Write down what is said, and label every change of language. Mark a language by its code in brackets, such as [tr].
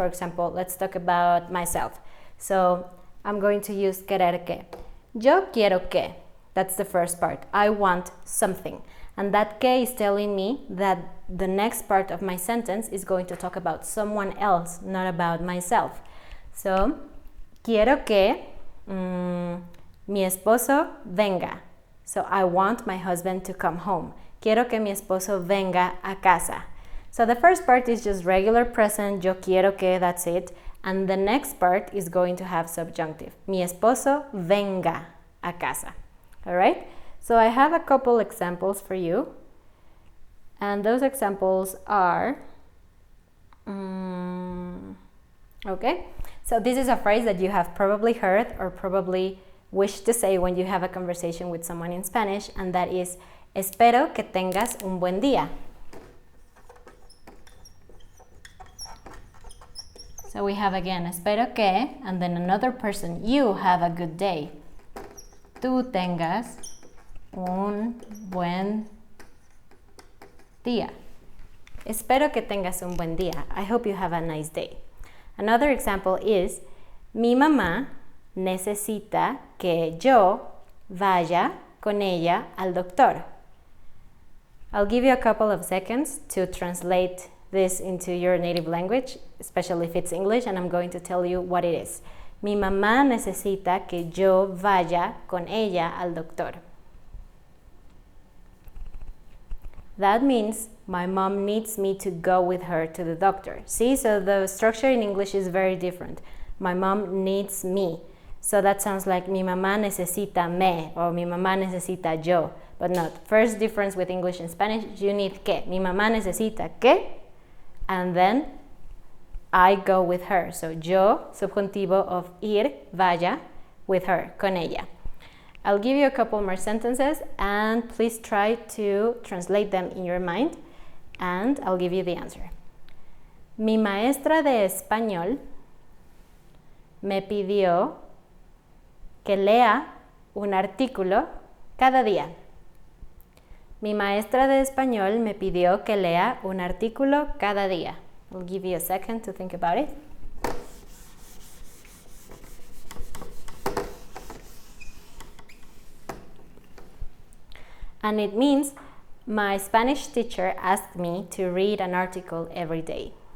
[en] For example, let's talk about myself. So I'm going to use querer que. [es] Yo quiero que. [en] That's the first part. I want something. And that que is telling me that the next part of my sentence is going to talk about someone else, not about myself. [es] So, quiero que mi esposo venga. [en] So, I want my husband to come home. [es] Quiero que mi esposo venga a casa. [en] So, the first part is just regular present, [es] yo quiero que, [en] that's it. And the next part is going to have subjunctive. [es] Mi esposo venga a casa. [en] All right? So I have a couple examples for you. And those examples are, okay? So this is a phrase that you have probably heard or probably wish to say when you have a conversation with someone in Spanish, and that is, [es] espero que tengas un buen día. [en] So we have again, [es] espero que, [en] and then another person, you have a good day. [es] Tú tengas un buen día. Espero que tengas un buen día. [en] I hope you have a nice day. Another example is, [es] mi mamá necesita que yo vaya con ella al doctor. [en] I'll give you a couple of seconds to translate this into your native language, especially if it's English, and I'm going to tell you what it is. [es] Mi mamá necesita que yo vaya con ella al doctor. [en] That means my mom needs me to go with her to the doctor. See, so the structure in English is very different. My mom needs me. So that sounds like [es] mi mamá necesita me [en] or [es] mi mamá necesita yo, [en] but not. First difference with English and Spanish, you need que. [es] Mi mamá necesita que, [en] and then I go with her. So yo, subjuntivo of ir, vaya, with her, [es] con ella. [en] I'll give you a couple more sentences and please try to translate them in your mind and I'll give you the answer. [es] Mi maestra de español me pidió que lea un artículo cada día. Mi maestra de español me pidió que lea un artículo cada día. [en] I'll give you a second to think about it. And it means my Spanish teacher asked me to read an article every day.